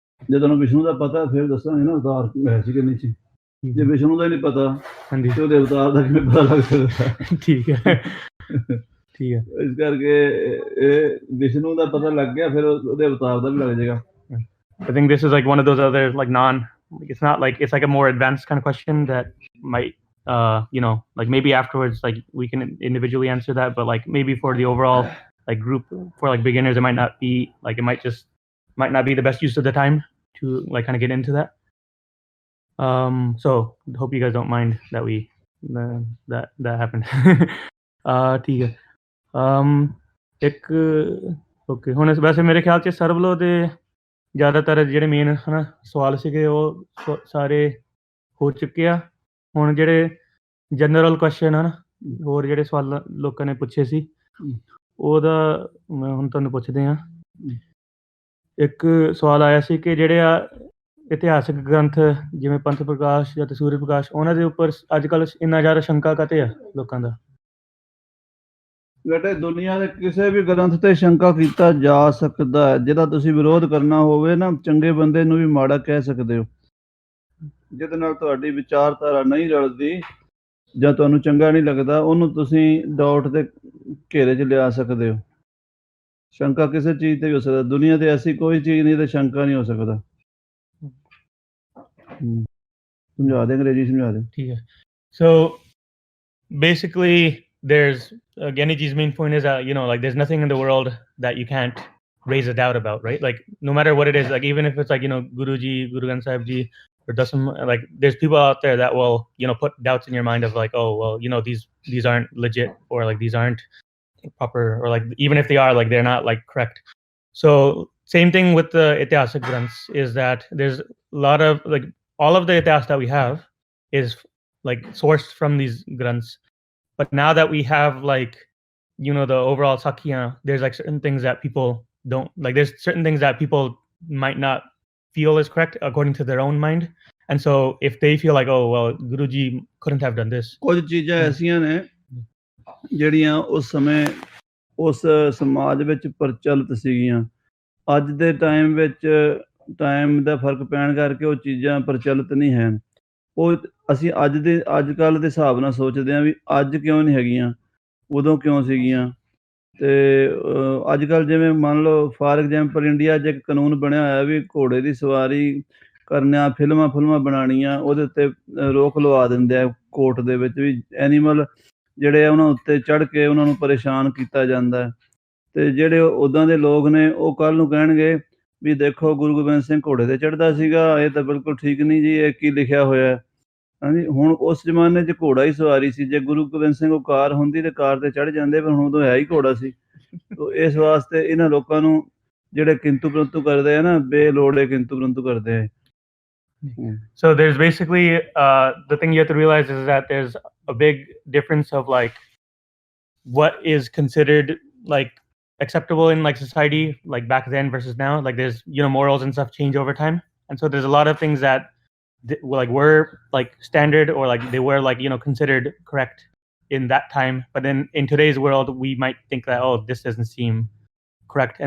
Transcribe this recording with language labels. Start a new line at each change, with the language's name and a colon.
Punjabi: ਜੇ ਤੁਹਾਨੂੰ ਵਿਸ਼ਨੂੰ ਦਾ ਪਤਾ ਫਿਰ ਦੱਸਾਂਗੇ ਨਾ ਅਵਤਾਰ ਹੈ ਸੀ ਕਿ ਨਹੀਂ ਸੀ। ਜੇ ਵਿਸ਼ਨੂੰ ਦਾ ਹੀ ਨਹੀਂ ਪਤਾ, ਹਾਂਜੀ, ਤੇ ਉਹਦੇ ਅਵਤਾਰ ਦਾ ਕਿਵੇਂ ਪਤਾ ਲੱਗ ਸਕਦਾ? ਠੀਕ ਹੈ, ਠੀਕ ਹੈ। ਇਸ ਕਰਕੇ ਇਹ ਵਿਸ਼ਨੂੰ ਦਾ ਪਤਾ ਲੱਗ ਗਿਆ, ਫਿਰ ਉਹਦੇ ਅਵਤਾਰ ਦਾ ਵੀ ਲੱਗ ਜਾਏਗਾ।
English: I think this is like one of those other like it's not like, it's like a more advanced kind of question that might you know, like maybe afterwards like we can individually answer that, but like maybe for the overall like group, for like beginners, it might not be like, it might not be the best use of the time to like kind of get into that. So hope you guys don't mind that we that happened।
Punjabi: ਠੀਕ ਹੈ। ਇੱਕ okay, ਹੁਣ ਵੈਸੇ ਮੇਰੇ ਖਿਆਲ 'ਚ ਸਰਬਲੋ ਦੇ ਜ਼ਿਆਦਾਤਰ ਜਿਹੜੇ ਮੇਨ ਹੈ ਨਾ ਸਵਾਲ ਸੀਗੇ ਉਹ ਸਾਰੇ ਹੋ ਚੁੱਕੇ ਆ। ਹੁਣ ਜਿਹੜੇ ਜਨਰਲ ਕੁਐਸਚਨ ਹਨ, ਹੋਰ ਜਿਹੜੇ ਸਵਾਲ ਲੋਕਾਂ ਨੇ ਪੁੱਛੇ ਸੀ, ਉਹਦਾ ਮੈਂ ਹੁਣ ਤੁਹਾਨੂੰ ਪੁੱਛਦੇ ਹਾਂ। ਇੱਕ ਸਵਾਲ ਆਇਆ ਸੀ ਕਿ ਜਿਹੜੇ ਆ ਇਤਿਹਾਸਿਕ ਗ੍ਰੰਥ ਜਿਵੇਂ ਪੰਥ ਪ੍ਰਕਾਸ਼ ਜਾਂ ਸੂਰਜ ਪ੍ਰਕਾਸ਼, ਉਹਨਾਂ ਦੇ ਉੱਪਰ ਅੱਜ ਕੱਲ੍ਹ ਇੰਨਾ ਜ਼ਿਆਦਾ ਸ਼ੰਕਾ ਕਾਤੇ ਆ ਲੋਕਾਂ ਦਾ? ਬੇਟੇ ਦੁਨੀਆ ਦੇ ਕਿਸੇ ਵੀ ਗ੍ਰੰਥ ਤੇ ਸ਼ੰਕਾ ਕੀਤਾ ਜਾ ਸਕਦਾ ਹੈ। ਜਿਹਦਾ ਤੁਸੀਂ ਵਿਰੋਧ ਕਰਨਾ ਹੋਵੇ ਨਾ, ਚੰਗੇ ਬੰਦੇ ਨੂੰ ਵੀ ਮਾੜਾ ਕਹਿ ਸਕਦੇ ਹੋ। ਜਿਹਦੇ ਨਾਲ ਤੁਹਾਡੀ ਵਿਚਾਰਧਾਰਾ ਨਹੀਂ ਰਲਦੀ ਜਾਂ ਤੁਹਾਨੂੰ ਚੰਗਾ ਨਹੀਂ ਲੱਗਦਾ, ਉਹਨੂੰ ਤੁਸੀਂ ਡਾਊਟ ਦੇ ਘੇਰੇ 'ਚ ਲਿਆ ਸਕਦੇ ਹੋ। ਸ਼ੰਕਾ ਕਿਸੇ ਚੀਜ਼ ਤੇ ਵੀ ਹੋ ਸਕਦਾ। ਦੁਨੀਆ ਤੇ ਐਸੀ ਕੋਈ ਚੀਜ਼ ਨਹੀਂ ਤੇ ਸ਼ੰਕਾ ਨਹੀਂ ਹੋ ਸਕਦਾ। ਸਮਝਾ ਦੇ, ਅੰਗਰੇਜ਼ੀ ਸਮਝਾ ਦੇ। ਠੀਕ ਹੈ।
English: So basically there's Giani ji's main point is that, you know, like there's nothing in the world that you can't raise a doubt about, right? Like no matter what it is, like even if it's like, you know, Guru Granth Sahib ji or Dasam, like there's people out there that will, you know, put doubts in your mind of like, oh well, you know, these aren't legit, or like these aren't proper, or like even if they are, like they're not like correct. So same thing with the Itihasic Granths, is that there's a lot of like, all of the Itihas that we have is like sourced from these Granths. But now that we have like, you know, the overall Sakya, there's like certain things that people don't like. There's certain things that people might not feel is correct according to their own mind. And so if they feel like, oh, well, Guruji couldn't have done this.
Punjabi: ਕੁਝ ਚੀਜ਼ਾਂ ਐਸੀਆਂ ਨੇ ਜਿਹੜੀਆਂ ਉਸ ਸਮੇਂ ਉਸ ਸਮਾਜ ਵਿੱਚ ਪ੍ਰਚਲਿਤ ਸੀਗੀਆਂ। ਅੱਜ ਦੇ ਟਾਈਮ ਵਿੱਚ ਟਾਈਮ ਦਾ ਫਰਕ ਪੈਣ ਕਰਕੇ ਉਹ ਚੀਜ਼ਾਂ ਪ੍ਰਚਲਿਤ ਨਹੀਂ ਹੈ। ਉਹ ਅਸੀਂ ਅੱਜ ਕੱਲ੍ਹ ਦੇ ਹਿਸਾਬ ਨਾਲ ਸੋਚਦੇ ਹਾਂ ਵੀ ਅੱਜ ਕਿਉਂ ਨਹੀਂ ਹੈਗੀਆਂ, ਉਦੋਂ ਕਿਉਂ ਸੀਗੀਆਂ। ਅਤੇ ਅੱਜ ਕੱਲ੍ਹ ਜਿਵੇਂ ਮੰਨ ਲਓ
English: for example
Punjabi: ਇੰਡੀਆ 'ਚ ਇੱਕ ਕਾਨੂੰਨ ਬਣਿਆ ਹੋਇਆ ਵੀ ਘੋੜੇ ਦੀ ਸਵਾਰੀ ਕਰਨਾ, ਫਿਲਮਾਂ ਬਣਾਉਣੀਆਂ, ਉਹਦੇ ਉੱਤੇ ਰੋਕ ਲਵਾ ਦਿੰਦੇ ਆ ਕੋਰਟ ਦੇ ਵਿੱਚ ਵੀ ਐਨੀਮਲ ਜਿਹੜੇ ਆ ਉਹਨਾਂ ਉੱਤੇ ਚੜ੍ਹ ਕੇ ਉਹਨਾਂ ਨੂੰ ਪਰੇਸ਼ਾਨ ਕੀਤਾ ਜਾਂਦਾ ਹੈ। ਤੇ ਜਿਹੜੇ ਉੱਦਾਂ ਦੇ ਲੋਕ ਨੇ ਉਹ ਕੱਲ੍ਹ ਨੂੰ ਕਹਿਣਗੇ ਵੀ ਦੇਖੋ ਗੁਰੂ ਗੋਬਿੰਦ ਸਿੰਘ ਘੋੜੇ ਤੇ ਚੜ੍ਹਦਾ ਸੀਗਾ, ਇਹ ਤਾਂ ਬਿਲਕੁਲ ਠੀਕ ਨਹੀਂ ਜੀ, ਇਹ ਕੀ ਲਿਖਿਆ ਹੋਇਆ ਹੈ। ਹਾਂਜੀ, ਹੁਣ ਉਸ ਜ਼ਮਾਨੇ 'ਚ ਘੋੜਾ ਹੀ ਸਵਾਰੀ ਸੀ। ਜੇ ਗੁਰੂ ਗੋਬਿੰਦ ਸਿੰਘ ਉਹ ਕਾਰ ਹੁੰਦੀ ਤੇ ਕਾਰ ਤੇ ਚੜ੍ਹ ਜਾਂਦੇ, ਪਰ ਹੁਣ ਉਦੋਂ ਹੈ ਹੀ ਘੋੜਾ ਸੀ। ਤੋ ਇਸ ਵਾਸਤੇ ਇਹਨਾਂ ਲੋਕਾਂ ਨੂੰ ਜਿਹੜੇ ਕਿੰਤੂ ਪ੍ਰੰਤੂ ਕਰਦੇ ਆ ਨਾ, ਬੇਲੋੜੇ ਕਿੰਤੂ ਪ੍ਰੰਤੂ ਕਰਦੇ ਆ।
English: So there's basically the thing you have to realize is that there's a big difference of like what is considered like acceptable in like society like back then versus now. Like there's, you know, morals and stuff change over time, and so there's a lot of things that like were like standard or like they were like, you know, considered correct in that time, but then in today's world we might think that, oh, this doesn't seem correct.